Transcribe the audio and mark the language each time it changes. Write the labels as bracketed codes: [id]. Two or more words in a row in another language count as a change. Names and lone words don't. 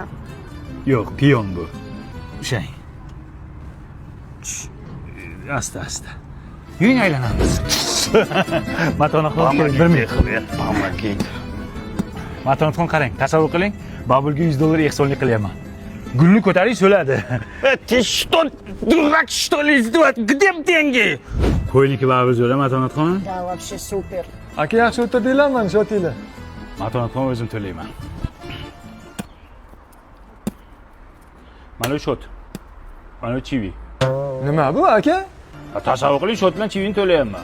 [uz] Yo'q, piyon bu. Ushlang. Asta. Yuring aylanamiz. Matonatxon keling, bir minut. Matonatxon qarang, tasavvur qiling, Babulga $100 ehsonlik qilyapman. Gulni ko'taring so'ladi. [ru] Ты что, дурак, что ли, сделать? Где деньги? [uz] Qo'yniki baribir zo'ra Matonatxon. [ru] Да, вообще super. [uz] Aka yaxshi o'tirdinglar, mana shu otinglar. Matonatxon o'zim to'layman. Mana bu shot. Mana bu chivi. Nima bu aka? Tasavvur qiling, shot bilan chivini to'layapman.